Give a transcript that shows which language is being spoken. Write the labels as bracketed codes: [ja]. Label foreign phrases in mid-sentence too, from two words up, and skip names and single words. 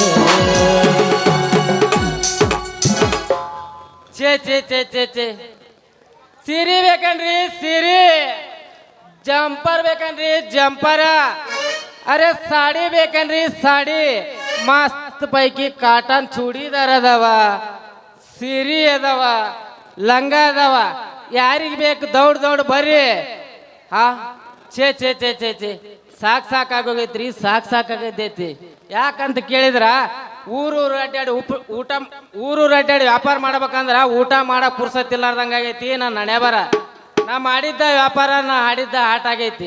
[kn] ಛೇ ಸೀರೆ ಬೇಕನ್ರಿ ಸೀರೆ ಜಂಪರ್ ಬೇಕನ್ರಿ ಜಂಪರ ಅರೆ ಸಾಡಿ ಬೇಕನ್ರಿ ಸಾಡಿ ಮಸ್ತ್ ಪೈಕಿ ಕಾಟನ್ ಚೂಡಿದಾರ್ ಅದಾವ ಸೀರೆ ಅದಾವ ಲಂಗ ಅದಾವ ಯಾರಿಗೆ ಬೇಕು ದೌಡ್ ಬರ್ರಿ ಹಾ ಛೇ ಸಾಕಾಗೋಗೈತ್ರಿ ಸಾಕಾಗೈತಿ ಯಾಕಂತ ಕೇಳಿದ್ರ ಊರೂರು ಅಡ್ಡಾಡಿ ಊರೂರು ಅಡ್ಡಾಡಿ ವ್ಯಾಪಾರ ಮಾಡ್ಬೇಕಂದ್ರ ಊಟ ಮಾಡಕ್ ಪುರ್ಸತ್ತಿಲ್ಲಾರ್ದಂಗ ಆಗೈತಿ ನಾನು ನಡೆ ನಾ ಮಾಡಿದ್ದ ವ್ಯಾಪಾರ ನಾ ಆಡಿದ್ದ ಆಟ ಆಗೈತಿ